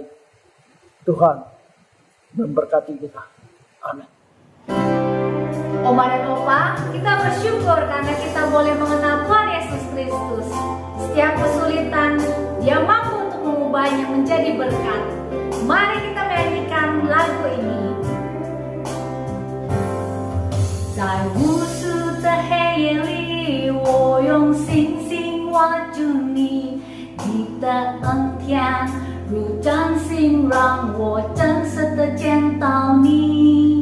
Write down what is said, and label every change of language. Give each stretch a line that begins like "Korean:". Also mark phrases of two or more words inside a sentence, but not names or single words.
Indonesian: Tuhan memberkati kita. Amin. Oma dan Opa, kita bersyukur karena kita boleh mengenal Tuhan Yesus Kristus. Setiap kesulitan, Dia mampu untuk mengubahnya menjadi berkat. Mari kita menyanyikan lagu ini.
Chinese: 在无数的黑夜里，我用星星挖住你，你的恩典如真心让我真实的见到你。